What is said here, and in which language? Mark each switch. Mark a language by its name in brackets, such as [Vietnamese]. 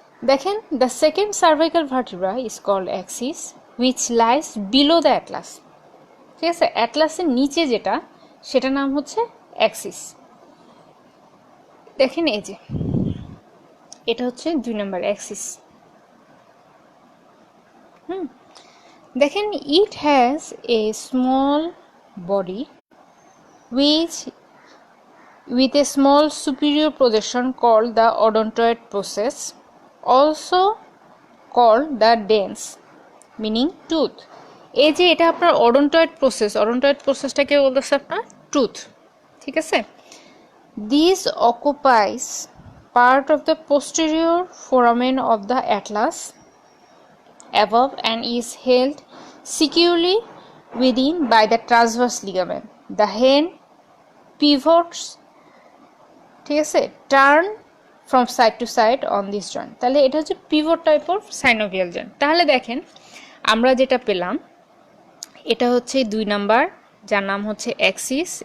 [Bangla] দেখেন, [English] The second cervical vertebra is called axis which lies below the atlas. [Bangla] ঠিক আছে, অ্যাটলাসের নিচে যেটা, সেটার নাম হচ্ছে অ্যাক্সিস। দেখেন এই যে এটা হচ্ছে 2 নাম্বার অ্যাক্সিস। দেখেন, [English] It has a small body with a small superior projection called the odontoid process, also called the dens, meaning tooth. [Bangla] এই যে এটা আপনার odontoid প্রসেসটাকে বলতেছে আপনার টুথ। ঠিক আছে, [English] this occupies part of the posterior foramen of the atlas above and is held securely within by the transverse ligament. The hand pivots, [Bangla] ঠিক আছে, [English] Turn from side to side on this joint. [Bangla] তাহলে এটা হচ্ছে pivot type of synovial joint. তাহলে দেখেন আমরা যেটা পেলাম, এটা হচ্ছে 2 নাম্বার, যার নাম হচ্ছে অ্যাক্সিস।